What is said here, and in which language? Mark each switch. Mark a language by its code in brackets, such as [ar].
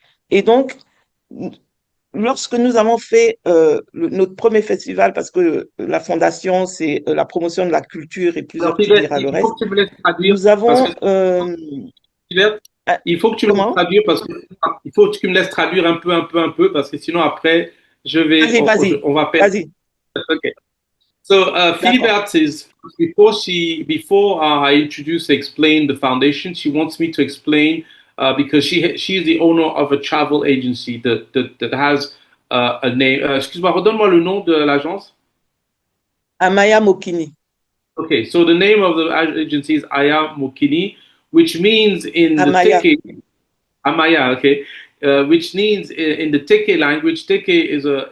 [fr] Et donc, lorsque nous avons fait notre premier festival, parce que la fondation, c'est la promotion de la culture et plusieurs qui dira le reste, nous avons... Il faut que tu me laisses traduire parce que il faut que tu me laisses traduire un peu parce que sinon après je vais on va perdre. Vas-y. [en] Okay. So Philibert says before I introduce explain the foundation, she wants me to explain because she is the owner of a travel agency that has a name. [fr] Excuse-moi, redonne-moi le nom de l'agence. Amaya Mokini. [en] Okay, so the name of the agency is Aya Mokini, which means in Amaya. the Teke, Amaya, okay, which means in the Teke language, Teke is